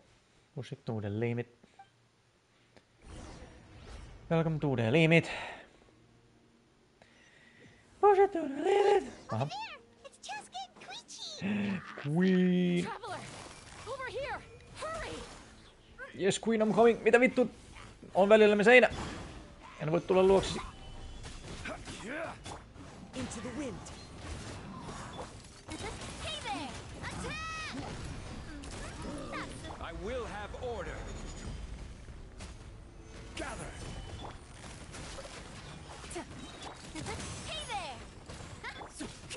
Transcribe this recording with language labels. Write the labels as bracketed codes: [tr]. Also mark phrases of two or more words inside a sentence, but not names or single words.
[en] Push it to the limit. Welcome to the limit. Push it to the limit. Over there! It's Chaska and Koichi! Queen! Traveler! Over here! Hurry! Yes, Queen, I'm coming. [fi] Mitä vittu? On välillä me seinä. En voi tulla luoksesi. [en] Into the wind. Hey there! Attack! I will have order. Gather. Hey there!